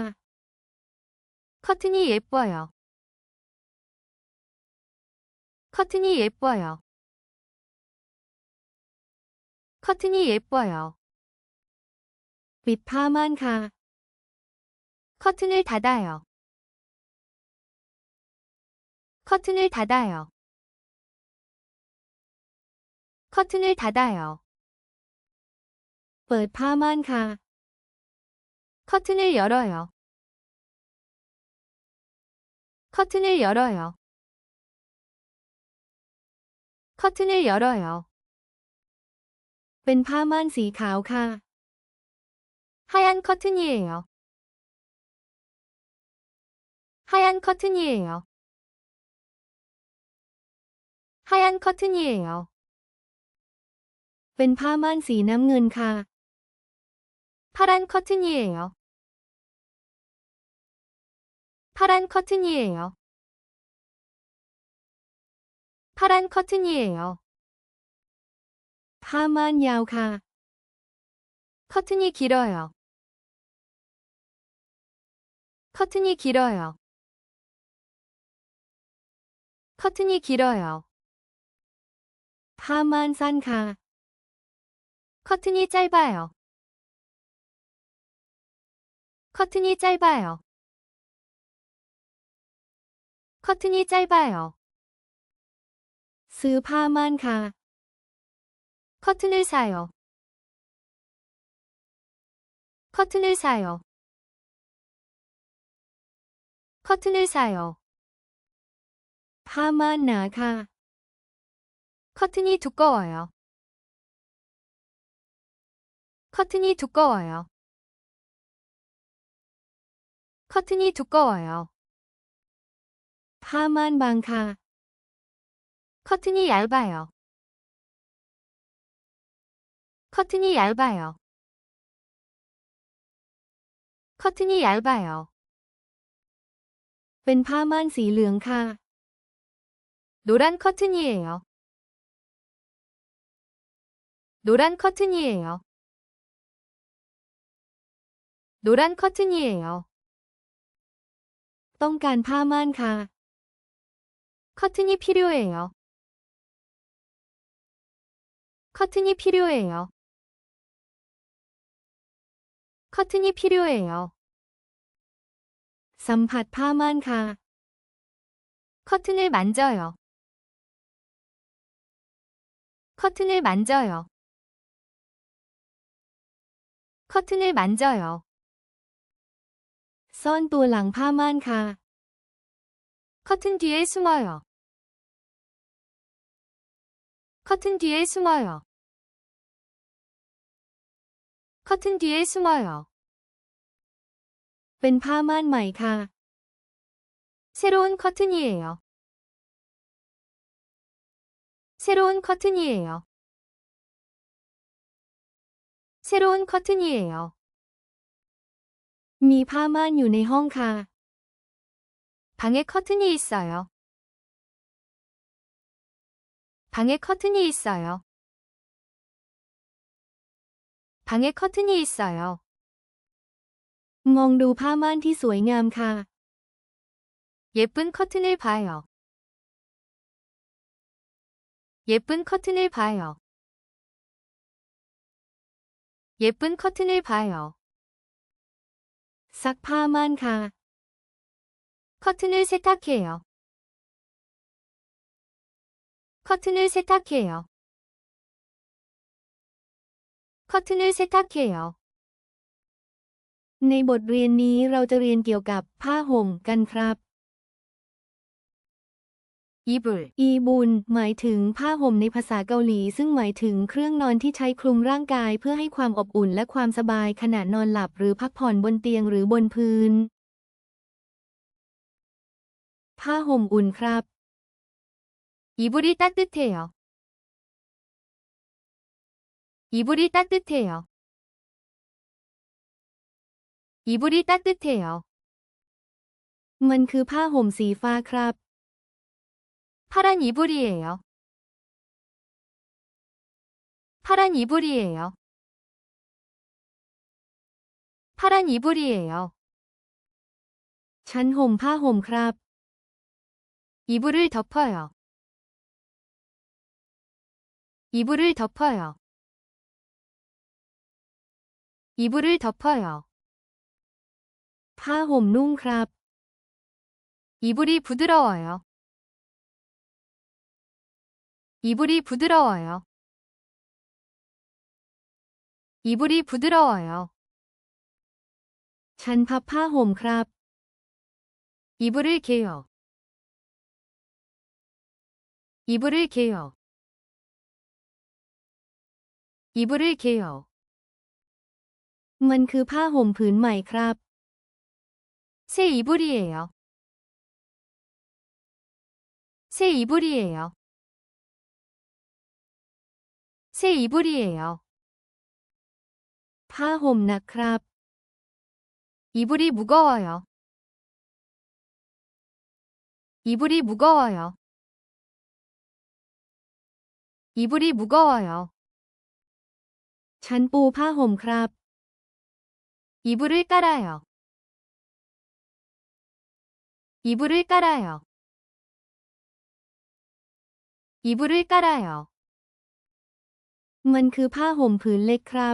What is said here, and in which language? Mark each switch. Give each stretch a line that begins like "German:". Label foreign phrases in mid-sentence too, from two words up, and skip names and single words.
Korean: 커튼이 예뻐요. 커튼이 예뻐요. 커튼이 예뻐요.
Thai: ปิดผ้าม่านค่ะ
Korean: 커튼을 닫아요. 커튼을 닫아요. 커튼을 닫아요.
Thai: เปิดผ้าม่านค่ะ
Korean: 커튼을 열어요. 커튼을 열어요. 커튼을 열어요.
Thai: เป็นผ้าม่านสีขาวค่ะ
Korean: 하얀 커튼이에요. 하얀 커튼이에요. 하얀 커튼이에요.
Thai: เป็นผ้าม่านสีน้ำเงินค่ะ
Korean: 파란 커튼이에요. 파란 커튼이에요. 파란 커튼이에요.
Thai: ผ้าม่านยาวค่ะ
Korean: 커튼이 길어요. 커튼이 길어요. 커튼이 길어요.
Thai: ผ้าม่านสั้นค่ะ
Korean: 커튼이 짧아요. 커튼이 짧아요. 커튼이 짧아요.
Thai: ซื้อผ้าม่านค่ะ
Korean: 커튼을 사요. 커튼을 사요. 커튼을 사요.
Thai: ผ้าม่านหนาค่ะ
Korean: 커튼이 두꺼워요. 커튼이 두꺼워요. 커튼이 두꺼워요.
Thai: ผ้าม่านบางค่ะ
Korean: 커튼이 얇아요. 커튼이 얇아요. 커튼이 얇아요.
Thai: เป็นผ้าม่านสีเหลืองค่ะ
Korean: 노란 커튼이에요. 노란 커튼이에요. 노란 커튼이에요.
Thai: ต้องการผ้าม่านค่ะ
Korean: 커튼이 필요해요. 커튼이 필요해요. 커튼이 필요해요.
Thai: สัมผัสผ้าม่านค่ะ
Korean: 커튼을 만져요. 커튼을 만져요. 커튼을 만져요.
Thai: ซ่อนตัวหลังผ้าม่านค่ะ
Korean: 커튼 뒤에 숨어요. 커튼 뒤에 숨어요. 커튼 뒤에 숨어요.
Thai: เป็นผ้าม่านใหม่ค่ะ
Korean: 새로운 커튼이에요. 새로운 커튼이에요. 새로운 커튼이에요.
Thai: มีผ้าม่านอยู่ในห้องค่ะ
Korean: 방에 커튼이 있어요. 방에 커튼이 있어요. 방에 커튼이 있어요.
Thai: มองดูผ้าม่านที่สวยงามค่ะ
Korean: 예쁜 커튼을 봐요. 예쁜 커튼을 봐요. 예쁜 커튼을 봐요.
Thai: ซักผ้าม่านค่ะ
Korean: 커튼을 세탁해요. 커튼을 세탁해요. 커튼을 세탁해요.
Thai: ในบทเรียนนี้เราจะเรียนเกี่ยวกับผ้าห่มกันครับ
Korean: 이불,
Thai: อีบุนหมายถึงผ้าห่มในภาษาเกาหลีซึ่งหมายถึงเครื่องนอนที่ใช้คลุมร่างกายเพื่อให้ความอบอุ่นและความสบายขณะนอนหลับหรือพักผ่อนบนเตียงหรือบนพื้น ผ้าห่มอุ่นครับ
Korean: 이불이 따뜻해요. 이불이 따뜻해요. 이불이 따뜻해요.
Thai: มันคือผ้าห่มสีฟ้าครับ
Korean: 파란 이불이에요. 파란 이불이에요. 파란 이불이에요.
Thai: ฉันห่มผ้าห่มครับ
Korean: 이불을 덮어요. 이불을 덮어요. 이불을 덮어요.
Thai: ผ้าห่มนุ่มครับ
Korean: 이불이 부드러워요. 이불이 부드러워요. 이불이 부드러워요.
Thai: ฉันพับผ้าห่มครับ
Korean: 이불을 개요. 이불을 개요. 이불을 개요.
Thai: มันคือผ้าห่มผืนใหม่ครับ
Korean: 새 이불이에요. 새 이불이에요. 새 이불이에요.
Thai: ผ้าห่มหนักครับ
Korean: 이불이 무거워요. 이불이 무거워요. 이불이 무거워요.
Thai: ฉันปูผ้าห่มครับ
Korean: 이불을 깔아요. 이불을 깔아요. 이불을 깔아요.
Thai: มันคือผ้าห่มผืนเล็กครับ